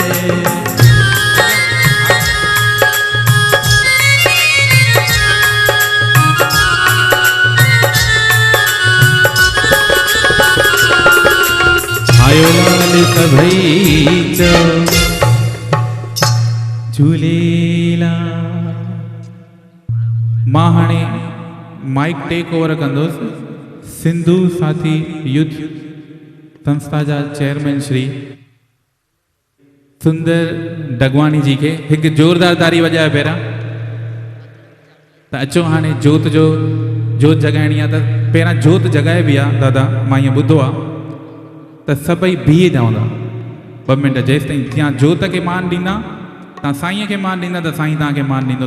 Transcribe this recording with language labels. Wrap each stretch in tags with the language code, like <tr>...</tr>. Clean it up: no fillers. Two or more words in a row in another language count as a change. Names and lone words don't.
<sd>आयो लाल सभई चो झूलेलाल। मां हाणे</sd> <en>mic take over</en> <sd>कंदुसि सिंधु साथी युथ संस्था जा चेयरमैन श्री सुंदर डगवाणी जी के एक जोरदार तारी वजाए पहिरां। त अचो हाणे जोत जगाइणी आहे। त पहिरां जोत जगाए बि आहे दादा, मां ईअं ॿुधो आहे त सभई बीहे रहंदा 2 मिंट जेसि ताईं ત્યાં जोत खे मान ॾींदा तव्हां साईं खे मान ॾींदा त साईं तव्हांखे मान ॾींदो।</sd>